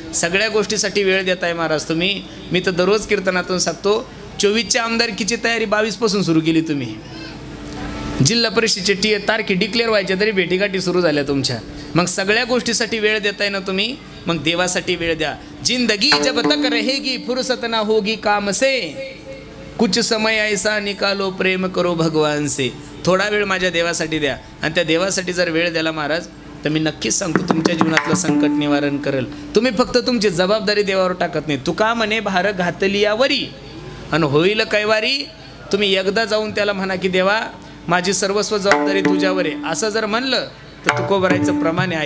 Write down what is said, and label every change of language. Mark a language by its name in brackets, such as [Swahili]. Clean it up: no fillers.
[Marathi] सगळ्या गोष्टीसाठी वेळ देताय महाराज तुम्ही. मी तर दररोज कीर्तनातून सांगतो, 24च्या आमदारकीची तयारी 22 पासून सुरू केली तुम्ही. जिल्हा परिषदेचे तारखे डिक्लेअर व्हायच्या तरी भेटीगाठी सुरू झाल्या तुमच्या. मग सगळ्या गोष्टीसाठी वेळ देताय ना तुम्ही, मग देवासाठी वेळ द्या. [Hindi] जिंदगी जब तक रहेगी फुर्सत ना होगी काम से, कुछ समय ऐसा निकालो प्रेम करो भगवान से. [Marathi] थोडा वेळ माझ्या देवासाठी द्या. आणि त्या देवासाठी जर वेळ द्याला महाराज तर मी नक्कीच सांगतो तुमच्या जीवनातलं संकट निवारण करेल. तुम्ही फक्त तुमची जबाबदारी देवावर टाकत नाही. तुका म्हणे भार घातली यावरी आणि होईल कैवारी. तुम्ही एकदा जाऊन त्याला म्हणा की देवा माझी सर्वस्व जबाबदारी तुझ्यावर आहे, असं जर म्हणलं तर तुकोबरायचं प्रमाण आहे.